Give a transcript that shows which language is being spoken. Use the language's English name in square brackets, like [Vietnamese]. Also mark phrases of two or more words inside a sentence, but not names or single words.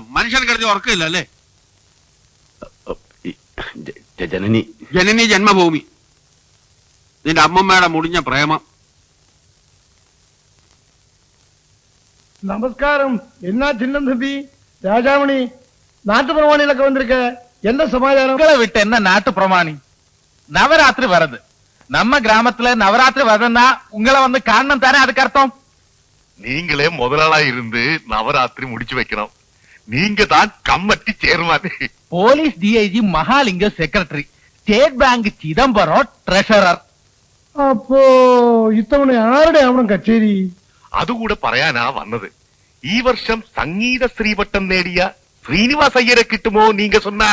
[Malayalam] മനുഷ്യൻ കിടത്തി ഉറക്കില്ല അല്ലേ? ജനനി. ജനനി ജന്മഭൂമി. നിന്റെ അമ്മമ്മയുടെ മുടിഞ്ഞ പ്രേമം. [Tamil] நமஸ்காரம். என்ன சின்னம் தம்பி? ராஜாமணி, நாட்டு பிரமாணிகளൊക്കെ வந்திருக்க. என்ன சமாச்சாரம்? உங்களை விட்டு என்ன நாட்டு பிரமாணி? நவராத்திரி வருது. நம்ம கிராமத்துல நவராத்திரி வருதுன்னா உங்களை வந்து காரணம் தானே அதுக்கு அர்த்தம். நீங்களே முதலாளா இருந்து நவராத்திரி முடிச்சு வைக்கணும். நீங்க தான் [English] committee chairman. police DIG [Malayalam] മഹാലിംഗ സെക്രട്ടറി, സ്റ്റേറ്റ് ബാങ്ക് ചിദംബരം ട്രഷറർ. അപ്പോ ഇത്തവണ ആരുടെ ആവണം കച്ചേരി? അതുകൂടെ പറയാനാ വന്നത്. ഈ വർഷം സംഗീത ശ്രീവട്ടം നേടിയ ശ്രീനിവാസ് അയ്യരെ കിട്ടുമോ [Tamil] நீங்க சொன்னா?